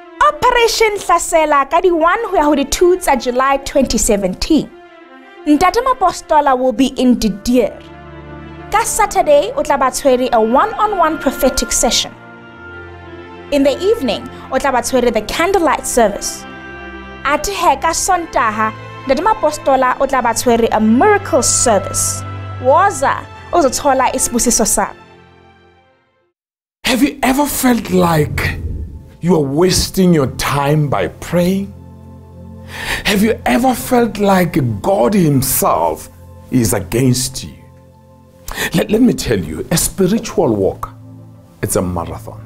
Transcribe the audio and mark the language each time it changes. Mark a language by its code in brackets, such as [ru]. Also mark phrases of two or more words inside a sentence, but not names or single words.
[st] Operation Hlasela ka di 1 ho ya ho di 2 tsa July 2017. [en] Ntate Mapostola will be in Didier. [st] Ka Saturday, o tla ba tshwere [en] a one-on-one prophetic session. In the evening, [st] o tla ba tshwere [en] the candlelight service. [st] At ka Sontaha, Ntate Mapostola o tla ba tshwere [en] a miracle service. [zu] Woza uzothola isibusiso sakho. [en] Have you ever felt like you are wasting your time by praying? Have you ever felt like God Himself is against you? Let me tell you, a spiritual walk, it's a marathon.